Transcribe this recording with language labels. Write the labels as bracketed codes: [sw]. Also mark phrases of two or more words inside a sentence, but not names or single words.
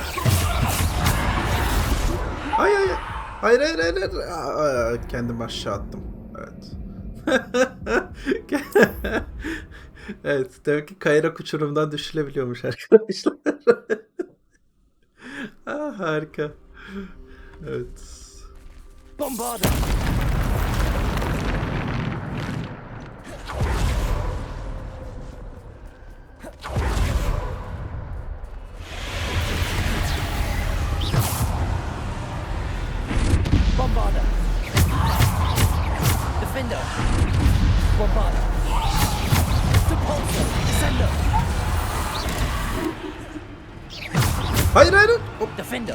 [tr] Hayır hayır. Hayır hayır hayır. Aa, kendimi aşağı attım. Evet. Evet, demek ki kayarak uçurumdan düşülebiliyormuş arkadaşlar. Ah, harika. Evet. Bombarda. Bombarda. Defender. Bombarda. Depulsor. Descender. Hayır hayır. Hop. Defender.